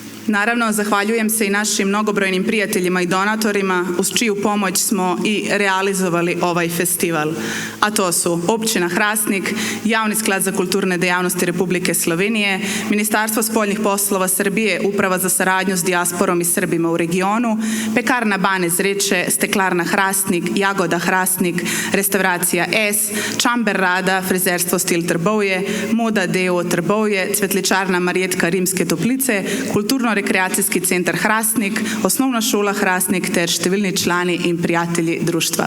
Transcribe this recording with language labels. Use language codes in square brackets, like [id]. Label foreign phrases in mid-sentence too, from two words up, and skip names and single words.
[sr] Naravno, zahvaljujem se i našim mnogobrojnim prijateljima i donatorima uz čiju pomoć smo i realizovali ovaj festival. A to su Općina Hrastnik, Javni sklad za kulturne dejavnosti Republike Slovenije, Ministarstvo spoljnih poslova Srbije, Uprava za saradnju s dijasporom i Srbima u regionu, [sl] Pekarna Bane Zreče, Steklarna Hrastnik, Jagoda Hrastnik, Restauracija S, Čamber Rada, Frizerstvo Stil Trbovje, Moda Deo Trbovje, Cvetličarna Marjetka Rimske Toplice, Kulturno-rekreacijski centar Hrastnik, Osnovna šola Hrastnik ter številni člani in prijatelji društva.